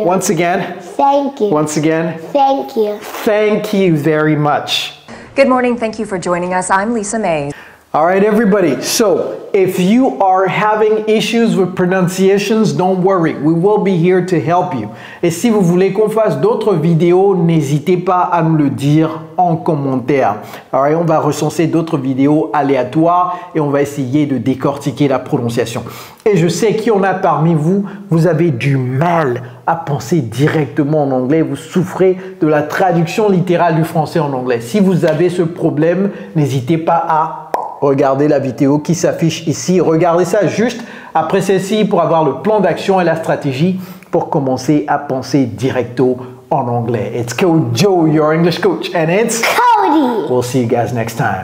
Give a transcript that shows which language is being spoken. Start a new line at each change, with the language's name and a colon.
English: Once again? Thank you. Once again? Thank you. Thank you very much. Good morning. Thank you for joining us. I'm Lisa Mays. All right, everybody. So if you are having issues with pronunciations, don't worry. We will be here to help you.
French: Et si vous voulez qu'on fasse d'autres vidéos, n'hésitez pas à nous le dire en commentaire.
English: All right,
French: on va recenser d'autres vidéos aléatoires et on va essayer de décortiquer la prononciation. Et je sais qu'il y en a parmi vous, vous avez du mal à penser directement en anglais. Vous souffrez de la traduction littérale du français en anglais. Si vous avez ce problème, n'hésitez pas à regardez la vidéo qui s'affiche ici. Regardez ça juste après celle-ci pour avoir le plan d'action et la stratégie pour commencer à penser directo en anglais.
English: It's Coach Joe, your English coach, and it's Cody. We'll see you guys next time.